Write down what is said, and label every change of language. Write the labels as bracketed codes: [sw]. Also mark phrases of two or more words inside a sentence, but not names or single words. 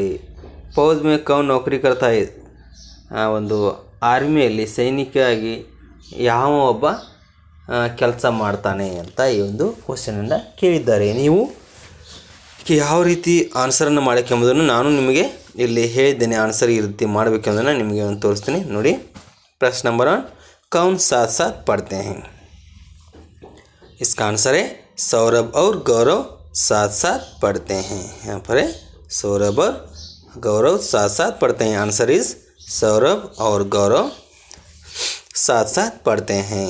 [hi] फ़ौज में कौन नौकरी करता [kn] ಇದೆ, ಒಂದು ಆರ್ಮಿಯಲ್ಲಿ ಸೈನಿಕರಾಗಿ ಯಾವ ಒಬ್ಬ ಕೆಲಸ ಮಾಡ್ತಾನೆ ಅಂತ ಈ ಒಂದು ಕ್ವಶನನ್ನು ಕೇಳಿದ್ದಾರೆ। ನೀವು ಯಾವ ರೀತಿ ಆನ್ಸರನ್ನು ಮಾಡೋಕ್ಕೆಂಬುದನ್ನು ನಾನು ನಿಮಗೆ ಇಲ್ಲಿ ಹೇಳಿದ್ದೇನೆ। ಆನ್ಸರ್ ಈ ರೀತಿ ಮಾಡಬೇಕೆಂಬುದನ್ನು ನಿಮಗೆ ಒಂದು ತೋರಿಸ್ತೀನಿ ನೋಡಿ। [hi] प्रश्न नंबर 1, कौन साथ साथ पढ़ते हैं। इसका आंसर है सौरभ और गौरव साथ साथ पढ़ते हैं। यहाँ पर है सौरभ और गौरव साथ साथ पढ़ते हैं। [en] answer is [hi] सौरभ और गौरव साथ साथ पढ़ते हैं।